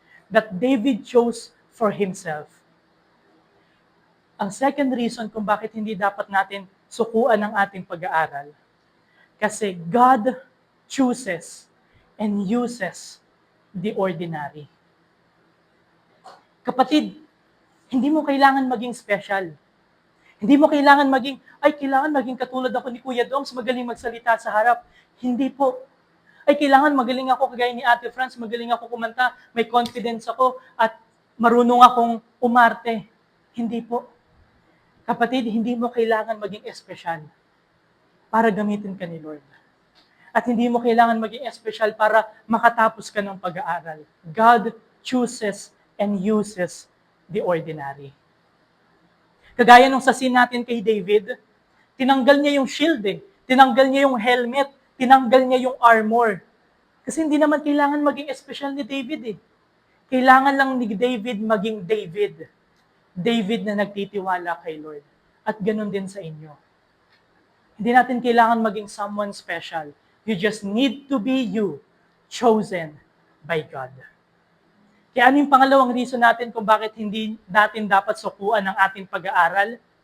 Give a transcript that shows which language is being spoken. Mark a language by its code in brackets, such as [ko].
[en] That David chose for himself. [tl] Ang second reason kung bakit hindi dapat natin sukuan ang ating pag-aaral. [en] Kasi God chooses and uses the ordinary. [tl] Kapatid, hindi mo kailangan maging special. Hindi mo kailangan kailangan maging katulad ako ni Kuya Doms, magaling magsalita sa harap. Hindi po. Kailangan magaling ako kagaya ni Ate Franz, magaling ako kumanta, may confidence ako, at marunong akong umarte. Hindi po. Kapatid, hindi mo kailangan maging espesyal para gamitin ka ni Lord. At hindi mo kailangan maging espesyal para makatapos ka ng pag-aaral. [en] God chooses and uses the ordinary. [tl] Kagaya nung sa scene natin kay David, tinanggal niya yung shield eh. Tinanggal niya yung helmet. Tinanggal niya yung armor. Kasi hindi naman kailangan maging espesyal ni David eh. Kailangan lang ni David maging David. David na nagtitiwala kay Lord. At ganun din sa inyo. Hindi natin kailangan maging someone special. [en] You just need to be you, chosen by God. [tl] Kaya ano yung pangalawang reason natin kung bakit hindi natin dapat sukuan ang ating pag-aaral?